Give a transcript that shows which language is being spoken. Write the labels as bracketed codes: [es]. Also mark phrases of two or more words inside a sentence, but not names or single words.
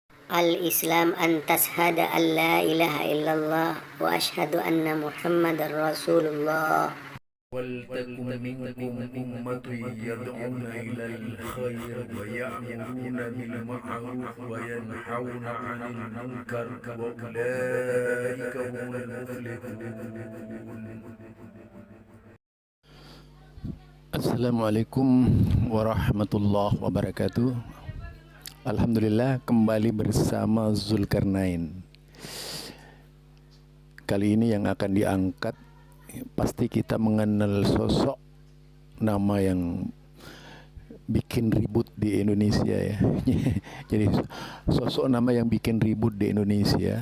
[ar] الإسلام أن تشهد أن لا إله إلا الله وأشهد أن محمدا رسول الله. ولتكن منكم أمة يدعون إلى الخير ويأمرون بالمعروف وينهون عن المنكر وأولئك هم المفلحون. السلام عليكم ورحمة الله وبركاته. [id] Alhamdulillah kembali bersama Zulkarnain. Kali ini yang akan diangkat, pasti kita mengenal sosok nama yang bikin ribut di Indonesia ya. Jadi sosok nama yang bikin ribut di Indonesia.